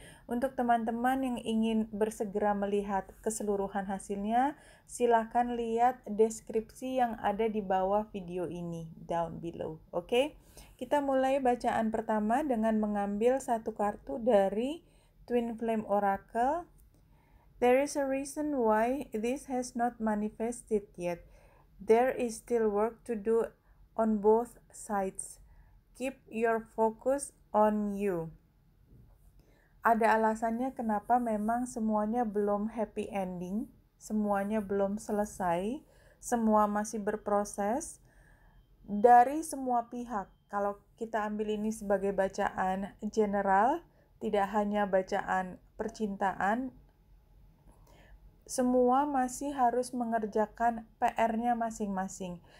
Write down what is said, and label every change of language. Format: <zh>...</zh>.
<id>Untuk teman-teman yang ingin bersegera melihat keseluruhan hasilnya, silakan lihat deskripsi yang ada di bawah video ini,</id> <en>down below.</en> <id>Oke, kita mulai bacaan pertama dengan mengambil satu kartu dari Twin Flame Oracle.</id> <en>There is a reason why this has not manifested yet. There is still work to do on both sides. Keep your focus on you.</en> <id>Ada alasannya kenapa memang semuanya belum</id> <en>happy ending,</en> <id>semuanya belum selesai, semua masih berproses dari semua pihak. Kalau kita ambil ini sebagai bacaan general, tidak hanya bacaan percintaan, semua masih harus mengerjakan PR-nya masing-masing.</id>